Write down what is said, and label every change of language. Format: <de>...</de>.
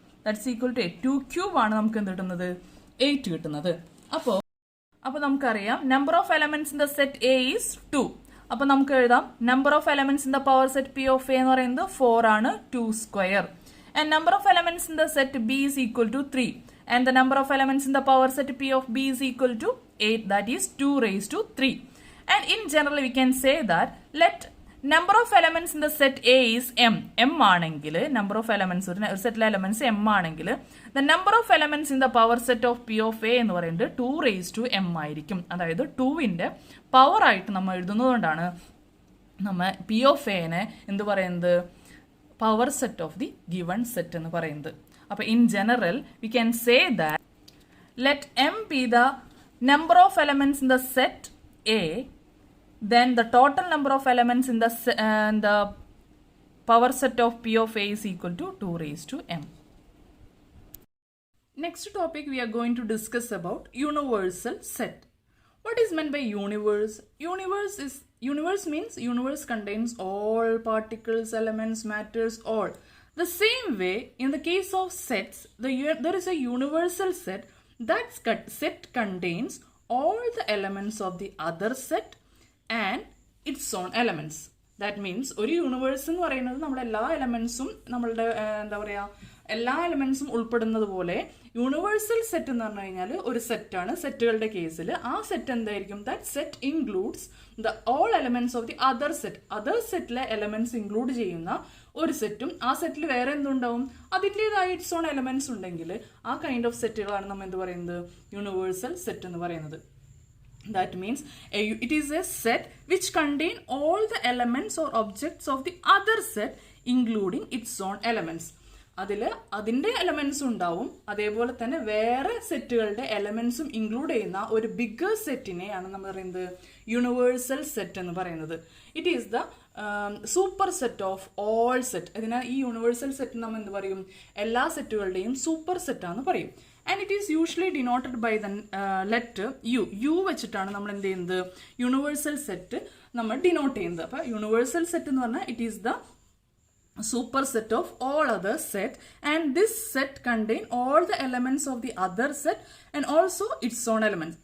<en>that's equal to</en> <ml>8. 2 cube ആണ് നമുക്ക് എന്ത് കിട്ടുന്നത്? 8 കിട്ടുന്നത്. അപ്പോൾ നമുക്കറിയാം</ml> <en>Number of elements in the set A is 2.</en> <ml>അപ്പോൾ നമുക്ക് എഴുതാം</ml> <en>number of elements in the power set P of A</en> <ml>എന്ന് പറയുന്നത് 4 ആണ്,</ml> <en>2 square. And number of elements in the set B is equal to 3. And the number of elements in the power set P of B is equal to 8, that is 2 raised to 3. And in general we can say that let number of elements in the set A is m. M ആണെങ്കിൽ number of elements</en> <ml>ഒരു സെറ്റിലെ elements m ആണെങ്കിൽ</ml> <en>the number of elements in the power set of P of A</en> <ml>എന്ന് പറയുന്നത്</ml> <en>2 raised to m</en> <ml>ആയിരിക്കും. അതായത് 2ന്റെ power ആയിട്ട് നമ്മൾ എഴുതുന്നതുകൊണ്ടാണ് നമ്മൾ P of Aനെ എന്ത് പറയുന്നത്?</ml> <en>power set of the given set</en> <ml>എന്ന് പറയുന്നത്. അപ്പോൾ</ml> <en>in general we can say that let m be the number of elements in the set A, then the total number of elements in the power set of P of A is equal to 2 raised to m. Next topic we are going to discuss about universal set. What is meant by universe? Universe means universe contains all particles, elements, matters, all. The same way, in the case of sets, there is a universal set. That set contains all the elements of the other set and its own elements. That means,</en> <ml>ഒരു universe എന്ന് പറയുന്നത് നമ്മുടെ എല്ലാ എലമെന്റ്സും നമ്മളുടെ എന്താ പറയുക എല്ലാ എലമെന്റ്സും ഉൾപ്പെടുന്നത് പോലെ യൂണിവേഴ്സൽ സെറ്റ് എന്ന് പറഞ്ഞു കഴിഞ്ഞാൽ ഒരു സെറ്റാണ്. സെറ്റുകളുടെ കേസിൽ ആ സെറ്റ് എന്തായിരിക്കും?</ml> <en>That set includes the all elements of the other set.</en> <ml>Other സെറ്റിലെ എലമെന്റ്സ് ഇൻക്ലൂഡ് ചെയ്യുന്ന ഒരു സെറ്റും ആ സെറ്റിൽ വേറെ എന്തുണ്ടാവും? അതിൻ്റെതായ</ml> <en>its own elements</en> <ml>ഉണ്ടെങ്കിൽ ആ കൈൻഡ് ഓഫ് സെറ്റുകളാണ് നമ്മൾ എന്ത് പറയുന്നത്? യൂണിവേഴ്സൽ സെറ്റ് എന്ന് പറയുന്നത്.</ml> <en>That means it is a set which contain all the elements or objects of the other set including its own elements.</en> <ml>അതിൻ്റെ എലമെന്റ്സ് ഉണ്ടാവും, അതേപോലെ തന്നെ വേറെ സെറ്റുകളുടെ എലമെന്റ്സും ഇൻക്ലൂഡ് ചെയ്യുന്ന ഒരു ബിഗർ സെറ്റിനെയാണ് നമ്മൾ പറയുന്നത് യൂണിവേഴ്സൽ സെറ്റ് എന്ന് പറയുന്നത്.</ml> <en>It is the super set of all set.</en> <ml>അതിനാൽ ഈ യൂണിവേഴ്സൽ സെറ്റ് നമ്മൾ എന്ത് പറയും? എല്ലാ സെറ്റുകളുടെയും സൂപ്പർ സെറ്റാന്ന് പറയും.</ml> <en>And it is usually denoted by the letter U.</en> <ml>U വെച്ചിട്ടാണ് നമ്മൾ എന്ത് ചെയ്യുന്നത്? യൂണിവേഴ്സൽ സെറ്റ് നമ്മൾ ഡിനോട്ട് ചെയ്യുന്നത്. അപ്പോൾ യൂണിവേഴ്സൽ സെറ്റ് എന്ന് പറഞ്ഞാൽ</ml> <en>It is the superset of all other set, and this set contain all the elements of the other set and also its own elements.</en>